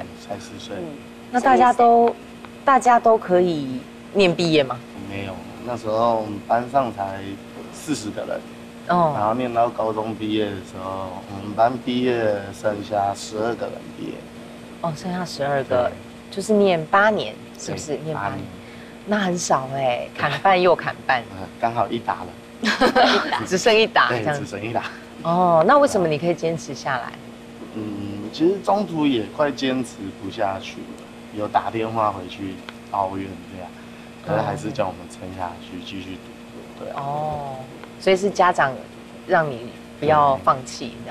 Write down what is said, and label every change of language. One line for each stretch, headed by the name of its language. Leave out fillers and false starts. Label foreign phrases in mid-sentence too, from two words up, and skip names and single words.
Chinese: 對，才10歲。那大家都可以念畢業嗎？沒有，那時候我們班上才40個人，哦，然後念到高中畢業的時候，我們班畢業剩下12個人畢業。哦，剩下12 個，就是念8年，是不是？念8年，那很少哎，砍半又砍半，剛好一打了，只剩一打，對，只剩一打。哦，那為什麼你可以堅持下來？其實中途也快堅持不下去了，有打電話回去抱怨這樣。可是還是叫我們撐下去，繼續讀，對啊。哦，所以是家長讓你不要放棄，這樣。